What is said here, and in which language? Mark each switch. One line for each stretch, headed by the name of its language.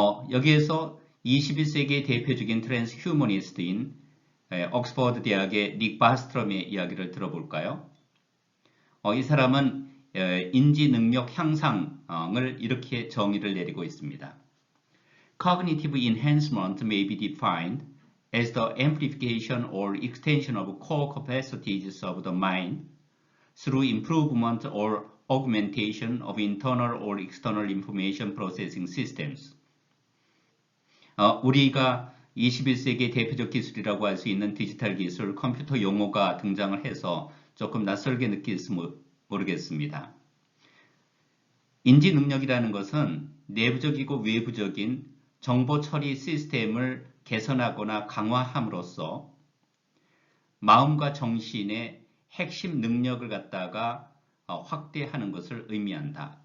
Korean: 여기에서 21세기의 대표적인 트랜스휴머니스트인 옥스퍼드 대학의 닉 바스트럼의 이야기를 들어볼까요? 이 사람은 인지능력 향상을 이렇게 정의를 내리고 있습니다.
English: Cognitive enhancement may be defined as the amplification or extension of core capacities of the mind through improvement or augmentation of internal or external information processing systems.
Korean: 우리가 21세기의 대표적 기술이라고 할 수 있는 디지털 기술, 컴퓨터 용어가 등장을 해서 조금 낯설게 느낄지 모르겠습니다. 인지 능력이라는 것은 내부적이고 외부적인 정보 처리 시스템을 개선하거나 강화함으로써 마음과 정신의 핵심 능력을 갖다가 확대하는 것을 의미한다.